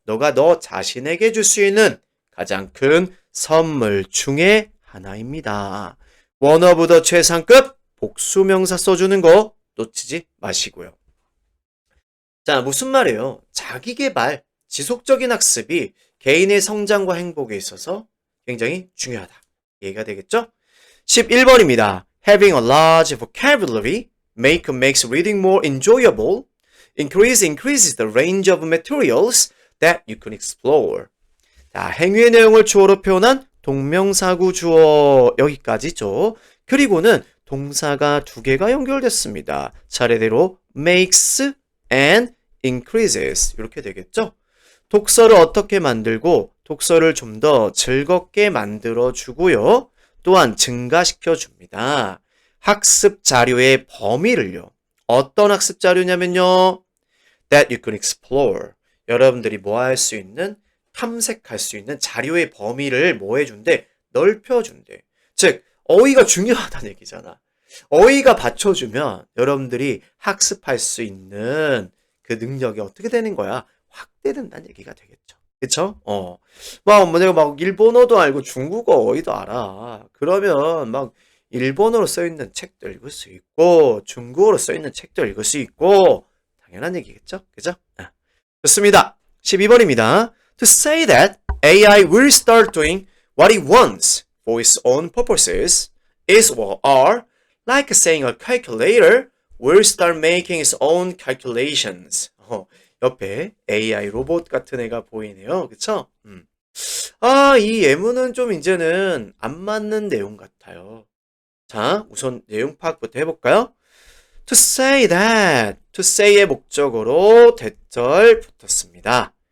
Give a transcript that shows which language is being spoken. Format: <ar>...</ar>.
<ko>너가 너 자신에게 줄 수 있는 가장 큰 선물 중에 하나입니다.</ko> <en>One of the</en> <ko>최상급 복수명사 써주는 거 놓치지 마시고요. 자, 무슨 말이에요? 자기계발, 지속적인 학습이 개인의 성장과 행복에 있어서 굉장히 중요하다. 이해가 되겠죠? 11번입니다.</ko> <en>Having a large vocabulary makes reading more enjoyable. Increases the range of materials that you can explore.</en> <ko>자, 행위의 내용을 주어로 표현한 동명사구 주어 여기까지죠. 그리고는 동사가 두 개가 연결됐습니다. 차례대로</ko> <en>makes and increases</en> <ko>이렇게 되겠죠. 독서를 어떻게 만들고 독서를 좀 더 즐겁게 만들어 주고요. 또한 증가시켜 줍니다. 학습 자료의 범위를요. 어떤 학습 자료냐면요.</ko> <en>That you can explore.</en> <ko>여러분들이 뭐 할 수 있는 탐색할 수 있는 자료의 범위를 뭐 해준대? 넓혀준대. 즉 어휘가 중요하다는 얘기잖아. 어휘가 받쳐주면 여러분들이 학습할 수 있는 그 능력이 어떻게 되는 거야? 확대된다는 얘기가 되겠죠. 그쵸? 내가 막 일본어도 알고 중국어 어휘도 알아. 그러면 막 일본어로 써있는 책도 읽을 수 있고 중국어로 써있는 책도 읽을 수 있고 당연한 얘기겠죠? 그죠? 좋습니다. 12번입니다.</ko> <en>To say that AI will start doing what it wants for its own purposes is or are like saying a calculator will start making its own calculations.</en> <ko>옆에 AI 로봇 같은 애가 보이네요. 그쵸? 이 예문은 좀 이제는 안 맞는 내용 같아요. 자, 우선 내용 파악부터 해볼까요?</ko> <en>To say that.</en> <ko>To say의 목적으로 대절 붙었습니다.</ko>